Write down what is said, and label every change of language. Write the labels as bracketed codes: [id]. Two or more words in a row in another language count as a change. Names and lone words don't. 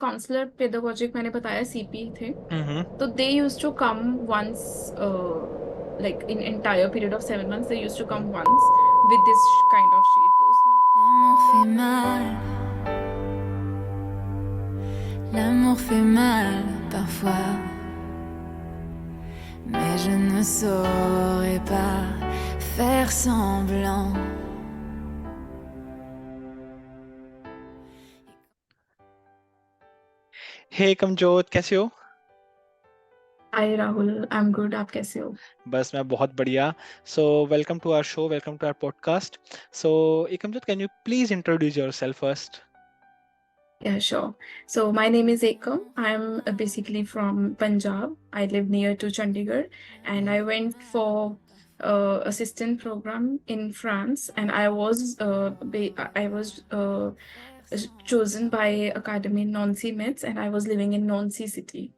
[hi] काउंसलर पेडागोजिक मैंने बताया सीपी थे, Mm-hmm. [en] तो they use to come once, like in entire period of 7 months they used to come once with this kind of sheet, [hi] तो उसमें [fr] L'amour fait mal. L'amour fait mal parfois. Mais je ne saurais pas faire semblant. [hi] Hey कमजोत, कैसे हो? [en] Hi Rahul, I am good, [hi] आप कैसे हो? बस मैं बहुत बढ़िया. [en] So welcome to our show, welcome to our podcast. So Ekamjot, can you please introduce yourself first? Yeah, sure. So my name is Ekam. I'm basically from Punjab. I live near to Chandigarh, and I went for assistant program in France, and I was chosen by Academy Nancy Metz, and I was living in Nancy city.